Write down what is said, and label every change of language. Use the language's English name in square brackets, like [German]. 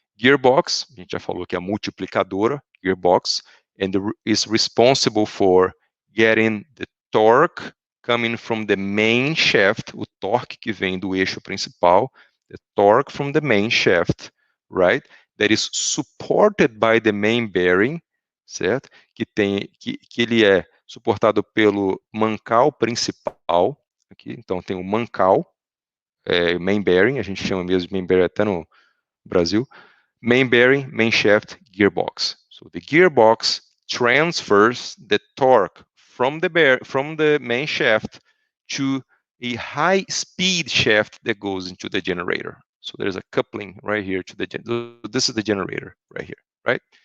[English] Gearbox, [Portuguese] a gente já falou que é a multiplicadora, [English] gearbox, and is responsible for getting the torque coming from the main shaft, [Portuguese] o torque que vem do eixo principal, [English] the torque from the main shaft, right? That is supported by the main bearing, certo? [Portuguese] Que ele é suportado pelo mancal principal, aqui. Então tem o mancal, main bearing, a gente chama mesmo de main bearing até no Brasil. [English] Main bearing, main shaft, gearbox. So the gearbox transfers the torque from the main shaft to a high speed shaft that goes into the generator. So there's a coupling right here to this is the generator right here, right?